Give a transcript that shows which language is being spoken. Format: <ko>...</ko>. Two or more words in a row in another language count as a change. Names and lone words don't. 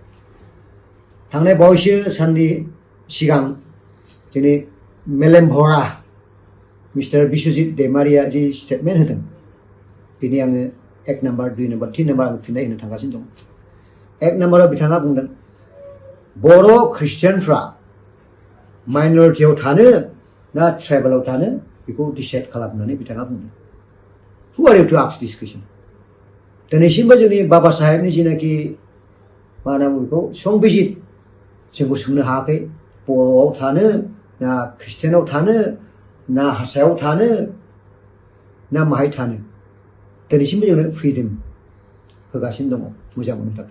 <brx>थांनाय बावैसो साननि सिगां जोंनि मेलेम भरा मिस्टार बिश्वजित दैमारिया जि स्टेटमेंट होदों बेनि आङो 1 नाम्बार 2 नाम्बार 3 नाम्बार आं फिननाय होनो थांगासिनो दं। 1 नाम्बाराव बिथाङा बुंदों बर' ख्रिस्टियानफ्रा माइनरिटियाव थानो ना ट्राइबेलाव थानो बेखौ डिसाइड खालामनानै बिथाङा बुंदों।</brx> <en>Who are you to ask this question?</en> <brx>दिनैसिमबो जोंनि बाबा साहेबनि जिनाखि मा होनना बुङो बेखौ संबिजित जोंखौ सोंनो हायाखै बर'आव थानो ना ख्रिस्टियानाव थानो ना हारसायाव थानो ना माहाय थानो दिनैसिमबो जोंनो फ्रिदम होगासिनो दङ मोजां मोननो थाखाय।</brx>